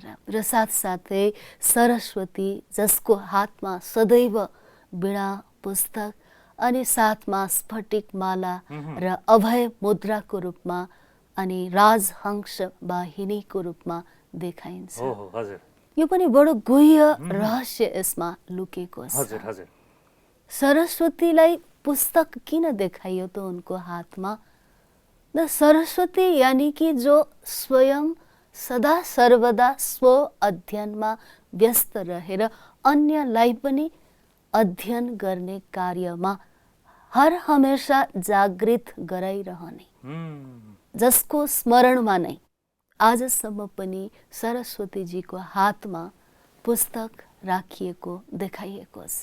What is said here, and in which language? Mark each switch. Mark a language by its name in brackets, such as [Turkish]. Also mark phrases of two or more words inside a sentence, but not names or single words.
[Nepali] र साथसाथै सरस्वती जसको हातमा सदैव वीणा पुस्तक अनि साथमा स्फटिक माला र अभय मुद्राको रूपमा अनि राजहंस वाहिनीको रूपमा देखाइन्छ। यो पनि बडो गुह्य रहस्य यसमा लुकेको छ। सरस्वतीलाई पुस्तक किन देखाइयो त उनको हातमा? न सरस्वती [Hindi] यानी कि [Nepali] जो स्वयं सदा सर्वदा स्व अध्ययनमा व्यस्त रहेर अन्यलाई पनि अध्ययन गर्ने कार्यमा हर हमेशा जागृत गराइरहने, जसको स्मरणमा नै आजसम्म पनि सरस्वतीजीको हातमा पुस्तक राखिएको देखाइएको छ।